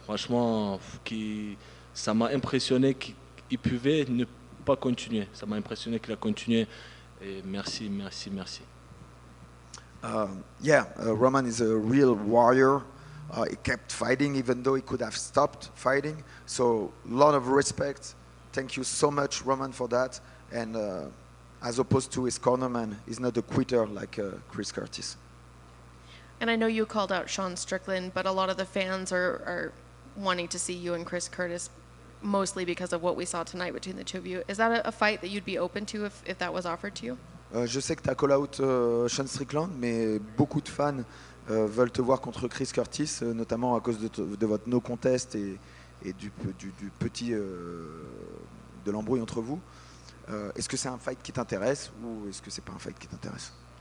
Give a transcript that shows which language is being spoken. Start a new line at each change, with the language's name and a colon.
French: Franchement, ça m'a impressionné qu'il pouvait ne pas continuer. Ça m'a impressionné qu'il a continué et merci.
English: Roman is a real warrior. He kept fighting even though he could have stopped fighting. So a lot of respect. Thank you so much, Roman, for that. And as opposed to his cornerman, he's not a quitter like Chris Curtis. And I know you called out Sean Strickland, but a lot of the fans are wanting to see you and Chris Curtis, mostly because of what we saw tonight between the two of you. Is that a fight that you'd be open to if that was offered to you?
French: Je sais que tu as
English: call out
French: Sean Strickland, mais beaucoup de fans veulent te voir contre Chris Curtis, notamment à cause de votre no contest et du petit de l'embrouille entre vous. Est-ce que c'est un fight qui t'intéresse ou est-ce que c'est pas un fight qui t'intéresse?